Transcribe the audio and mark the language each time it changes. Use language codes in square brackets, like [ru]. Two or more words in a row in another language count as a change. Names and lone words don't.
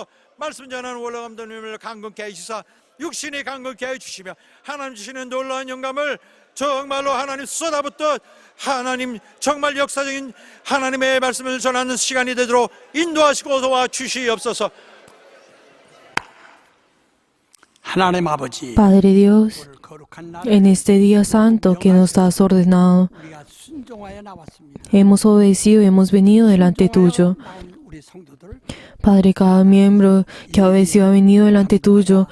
[ko] 말씀 전하는 원로감독님을 강건케 하시사 육신이 강건케 해주시며 하나님 주시는 놀라운 영감을 정말로 하나님 쏟아붓듯 하나님 정말 역사적인 하나님의 말씀을 전하는 시간이 되도록 인도하시고 도와주시옵소서. [es] Padre Dios, en este día santo que nos has ordenado, hemos obedecido y hemos venido delante tuyo. Padre, cada miembro que ha obedecido ha venido delante tuyo.